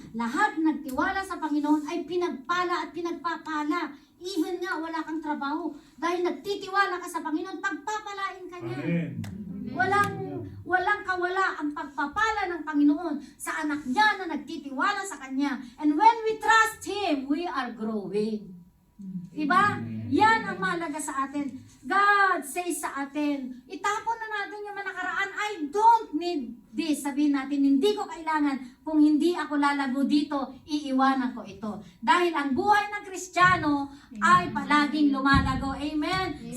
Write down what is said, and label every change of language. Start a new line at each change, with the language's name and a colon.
Filipino: Lahat nagtiwala sa Panginoon ay pinagpala at pinagpapala. Even nga, wala kang trabaho. Dahil nagtitiwala ka sa Panginoon, pagpapalain ka niya. Amen. walang kawala ang pagpapala ng Panginoon sa anak niya na nagtitiwala sa Kanya.
English: And when we trust Him, we are growing.
Filipino: Diba? Yan ang mahalaga sa atin.
English: God says
Filipino: sa atin, itapon na natin yung mga nakaraan.
English: I don't need this.
Filipino: Sabihin natin, hindi ko kailangan. Kung hindi ako lalago dito, iiwanan ko ito. Dahil ang buhay ng Kristiyano ay palaging lumalago. Amen?